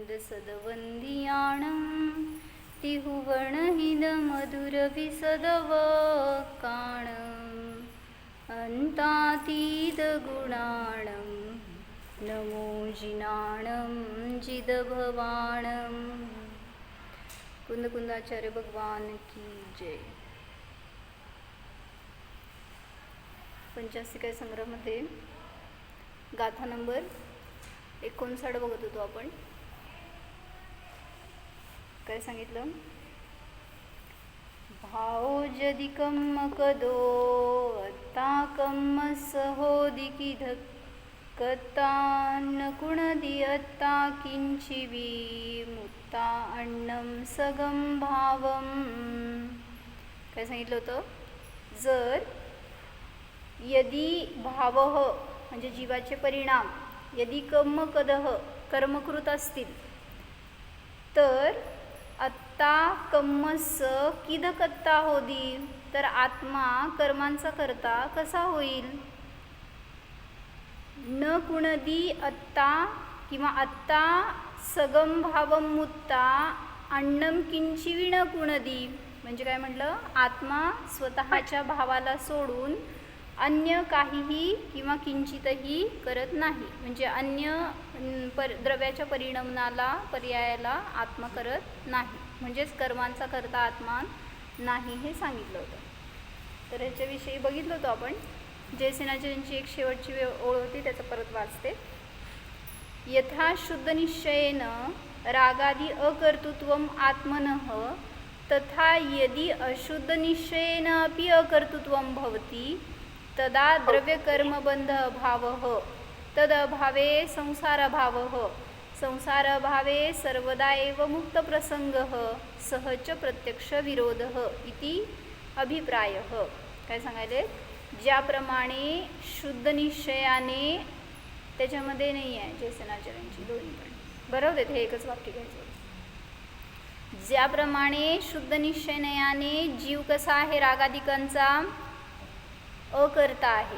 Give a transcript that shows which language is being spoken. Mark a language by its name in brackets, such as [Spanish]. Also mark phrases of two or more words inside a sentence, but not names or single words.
[Prakrit languages] सदवंदियाणं तिहुवर्णहिदमधुरविसदवकाणम् अन्तातीतगुणाणं नमो जिनाणं जिदभवाणं। [Hindi] कुंदकुंदाचार्य भगवान की जय। [Marathi] पंचासिका संग्रहामध्ये गाथा नंबर 59 बघत होतो आपण. काय सांगितलं? [Prakrit languages] भाओ जदि कम्म कदो अत्ता कम्म सहोदिकी धक्कता नकुणदि अत्ता किंचिवी मुत्ता अन्नम सगम भावम. [Marathi] काय सांगितलं होतं? जर [Sanskrit] यदि भावः [Marathi] म्हणजे जीवाचे परिणाम यदि [Prakrit languages] कम्म कदह [Marathi] कर्मकृत असतील तर [Prakrit languages] अत्ता कम्मस किदकत्ता होदी, [Marathi] तर आत्मा कर्मांचा करता कसा होईल? [Prakrit languages] न कुणदी अत्ता किंवा अत्ता सगम भावम मुत्ता अन्नम किंचिवी न कुणदी. [Marathi] म्हणजे काय म्हटलं? आत्मा स्वतःच्या भावाला सोडून अन्य काहीही किंवा किंचितही करत नाही. म्हणजे अन्य द्रव्याच्या परिणामाला पर्यायाला आत्मा करत नाही. म्हणजेच कर्मांचा करता आत्मा नाही हे सांगितलं होतं. तर ह्याच्याविषयी बघितलं होतं आपण. जयसेनाचार्यांची एक शेवटची ओळ होती, त्याचं परत वाचते. [Sanskrit] यथा शुद्ध निश्चयेन रागादी अकर्तृत्वम आत्मनः तथा यदि अशुद्ध निश्चयेन अपि अकर्तृत्वम भवति तदा द्रव्यकर्मबंध अभावः तदभावे संसारभावः संसारभावे सर्वदा एव मुक्तप्रसंगः सहच प्रत्यक्ष विरोधः इति अभिप्रायः. [Marathi] काय सांगायले? ज्याप्रमाणे शुद्ध निश्चयाने, त्याच्यामध्ये नाही आहे जयसेनाचार्यांची दोन्ही पण बरोबर आहेत, हे एकच वाक्य घ्यायचं. ज्याप्रमाणे शुद्ध निश्चयाने जीव कसा आहे? रागादिकांचा अकर्ता आहे.